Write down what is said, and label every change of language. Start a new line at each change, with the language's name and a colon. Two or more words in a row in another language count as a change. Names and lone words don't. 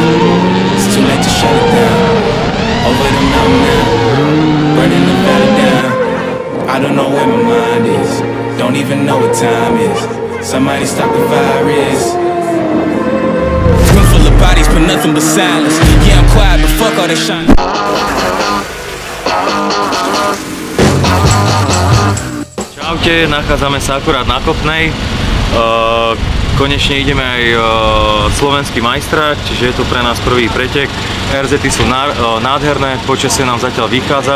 English: It's too late to shut it down. Over the mountain now, burning the valley down. I don't know where my mind is, don't even know what time is. Somebody stop the virus. Room full of bodies, but nothing but silence. Yeah, I'm quiet, but fuck all that shine.
Slovak: Čaute, nachádzame sa akurát na Kopnej. Konečne ideme aj slovenský majstrák, čiže je to pre nás prvý pretek. RZ-ty sú nádherné, počasie nám zatiaľ vychádza.